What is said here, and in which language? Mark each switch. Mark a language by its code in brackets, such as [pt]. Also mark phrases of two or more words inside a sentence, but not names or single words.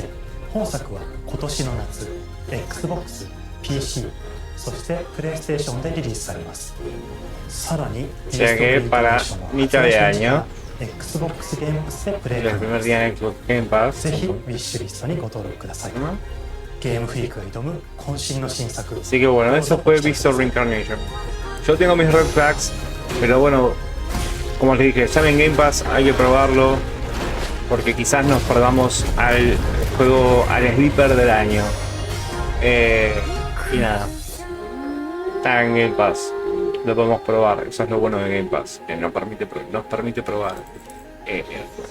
[ja] 本作は今年の夏 Xbox、PC、そしてプレイステーションでリリースされます。さらにビースト・オブ・リンカネーションは発売初日から Xbox ゲームパスでプレイ可能です。ぜひウィッシュリストにご登録ください。ゲームフリークが挑む渾身の新作。 [es] Así que bueno, eso fue Visto Reincarnation. Yo tengo mis [en] red flags, [es] pero bueno, como les dije, sale en Game Pass, hay que probarlo, porque quizás nos perdamos al juego, al sleeper del año. Y nada, está en Game Pass, lo podemos probar, eso es lo bueno de Game Pass, que nos permite probar el juego.